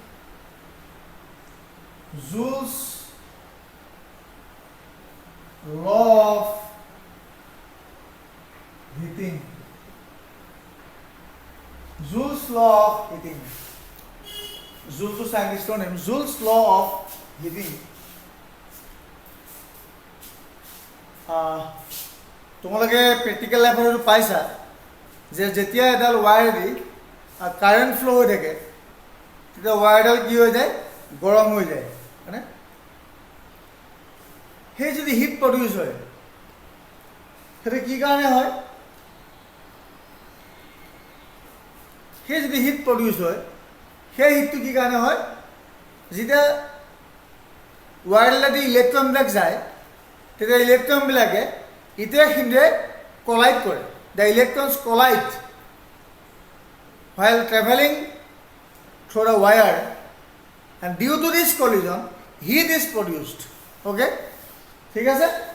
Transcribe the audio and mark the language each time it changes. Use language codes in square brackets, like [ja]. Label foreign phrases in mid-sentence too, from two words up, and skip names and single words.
[en] Joule's law of heating. Joule's law of heating. Joule's scientist name. Joule's law of heating. [as] তোমালোকে [en] practical life [as] পাইছা যে যেতিয়া এডাল ৱায়াৰ দি [en] current flow' [as] হৈ থাকে তেতিয়া ৱায়াৰডাল কি হৈ যায় গৰম হৈ যায় হয়নে সেই যদি [en] heat produce [as] হয় সেইটো কি কাৰণে হয় সেই যদি [en] heat produce [as] হয় সেই হিটটো কি কাৰণে হয় যেতিয়া ৱায়াৰডালেদি ইলেক্ট্ৰনবিলাক যায় তেতিয়া ইলেক্ট্ৰনবিলাকে ইটোৱে সিটোৱে কলাইড কৰে [en] the electrons collide while traveling through the wire and due to this collision heat is produced okay [as] ঠিক আছে